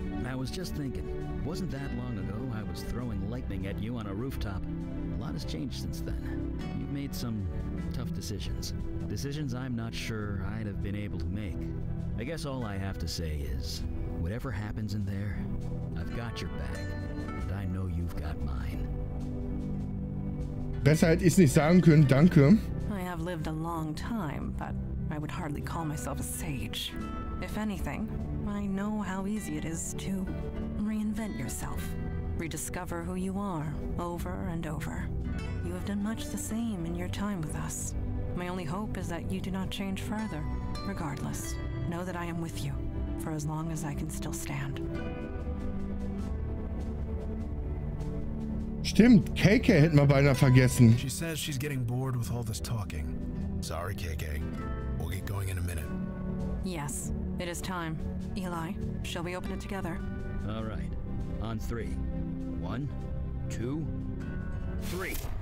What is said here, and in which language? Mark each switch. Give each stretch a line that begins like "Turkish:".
English: I was just thinking, wasn't that long ago I was throwing lightning at you on a rooftop? A lot has changed since then. You've made some tough decisions. Decisions I'm not sure I'd have been able to make. I guess all I have to say is, whatever happens in there, I've got your back, and I know you've got mine.
German: Besser hätte ich es nicht sagen können, danke.
English: I have lived a long time, but I would hardly call myself a sage. If anything, I know how easy it is to reinvent yourself, rediscover who you are over and over. You have done much the same in your time with us. My only hope is that you do not change further. Regardless, know that I am with you for as long as I can still stand.
German: Stimmt, KK hätten wir beinahe vergessen.
English: She says she's getting bored with all this talking. Sorry, KK. We'll get going in a minute. Yes, it is time. Eli, shall we open it together? All right, on 3. 1, 2, 3.